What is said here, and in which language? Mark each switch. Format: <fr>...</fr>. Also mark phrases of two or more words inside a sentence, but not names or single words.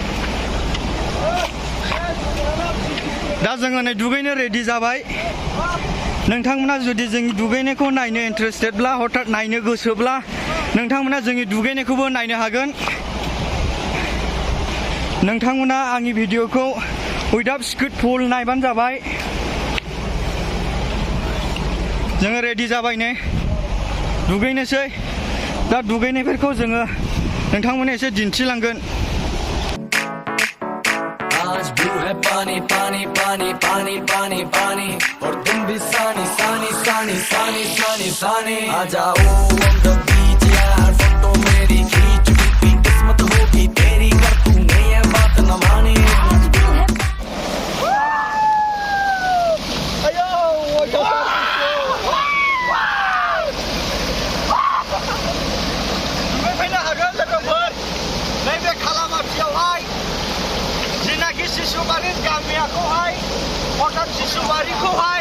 <brx>दा जोङो नै दुगैनो रेडि जाबाय नोंथांमोना जुदि जोंनि दुगैनायखौ नायनो इन्टारेस्टेडब्ला हथात नायनो गोसोब्ला नोंथांमोना जोंनि दुगैनायखौबो नायनो हागोन नोंथांमोना आंनि भिडिअखौ</brx> <en>without script</en> <brx>फुल नायबानो जाबाय जोङो रेडि जाबाय नै दुगैनोसै दा दुगैनायफोरखौ जोङो नोंथांमोननो एसे दिन्थिलांगोन</brx> <hi>आज भी है पानी पानी पानी पानी पानी पानी और तुम भी सानी सानी सानी सानी सानी सानी आ जाओ</hi> <en>on the beach</en> <hi>यार फोटो मेरी खींच भी किस्मत होगी तेरी कर तूने ये बात न मानी</hi> <brx>फैनो हागोन लोगोफोर नैबे खालामाथियावहाय जिनाखि सिसुबारि गामियाखौहाय अर्थात सिसुबारिखौहाय</brx>